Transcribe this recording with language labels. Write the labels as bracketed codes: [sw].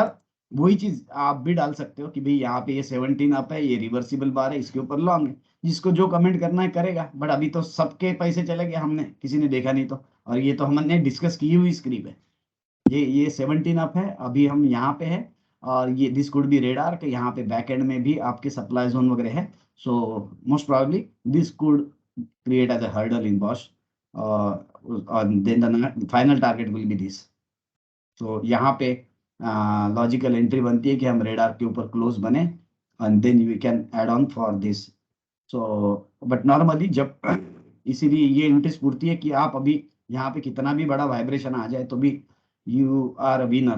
[hi] और वही चीज आप भी डाल सकते हो कि भाई यहाँ पे ये 17 अप है, ये रिवर्सिबल बार है, इसके ऊपर लॉन्ग है। जिसको जो कमेंट करना है करेगा। बट अभी तो सबके पैसे चले गए, हमने किसी ने देखा नहीं तो। और ये तो हमने डिस्कस की हुई स्क्रिप्ट है। ये 17 अप है, अभी हम यहाँ पे है और ये दिस कुड बी रेडार कि यहाँ पे बैक एंड में भी आपके सप्लाई जोन वगैरह है. [en] So most probably this could create as a hurdle in Bosch, then the final target will be this. [hi] So यहाँ पे लॉजिकल एंट्री बनती है कि हम रेडार के ऊपर क्लोज बने [en] and then we can add on for this. [hi] So but normally जब इसीलिए ये नोटिस पूछती है कि आप अभी यहाँ पे कितना भी बड़ा वाइब्रेशन आ जाए तो भी [en] You are a winner.